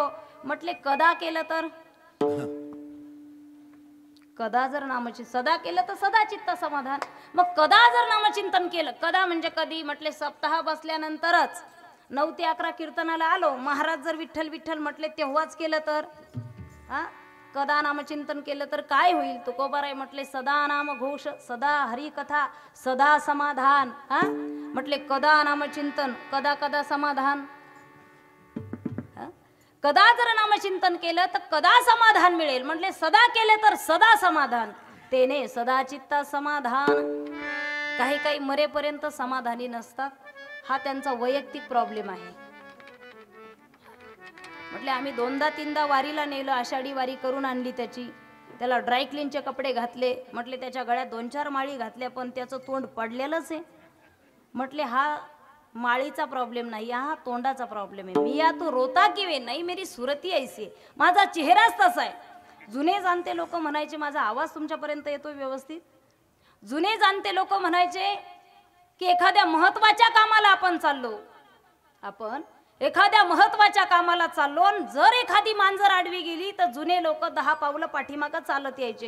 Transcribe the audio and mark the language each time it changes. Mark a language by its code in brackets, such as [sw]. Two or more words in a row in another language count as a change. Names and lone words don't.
[mr] म्हटले कदा केलं तर, कदा जर सदा केलं तर सदा चित्त समाधान. मग कदा जर नामचिंतन केलं, कदा म्हणजे कधी, म्हटले सप्ताह बसल्यानंतरच 9 ते 11 कीर्तनाला आलो, महाराज जर विठ्ठल विठ्ठल म्हटले तेव्हाच केलं तर, कदा नामचिंतन केलं तर काय होईल. तुकोबाराय म्हटले, सदा नाम घोष, सदा हरी कथा, सदा समाधान. म्हटले कदा नामचिंतन, कदा कदा समाधान. कदा जर नामचिंतन केलं तर कदा समाधान मिळेल. म्हटले सदा केले तर सदा समाधान, तेने सदा चित्ता समाधान. काही मरेपर्यंत समाधानी नसतात. हा त्यांचा वैयक्तिक प्रॉब्लेम आहे. म्हटले आम्ही 2दा-3दा वारीला नेलं, आषाढी वारी करून आणली त्याची, त्याला ड्रायक्लीनचे कपडे घातले. म्हटले त्याच्या गळ्यात 2-4 माळी घातल्या, पण त्याचं तोंड पडलेलंच आहे. म्हटले हा माळीचा प्रॉब्लेम नाही, हा तोंडाचा प्रॉब्लेम आहे. मी [hi] या तो रोता [mr] की वे नाही, [hi] मेरी सुरती ऐसी [mr] आहे. माझा चेहराच तसा आहे. जुने जाणते लोक म्हणायचे, माझा आवाज तुमच्यापर्यंत येतो व्यवस्थित. जुने जाणते लोक म्हणायचे की एखाद्या महत्वाच्या कामाला आपण चाललो, आपण एखाद्या महत्वाच्या कामाला चाललो, जर एखादी मांजर आडवी गेली तर जुने लोक 10 पावलं पाठीमागं चालत यायचे.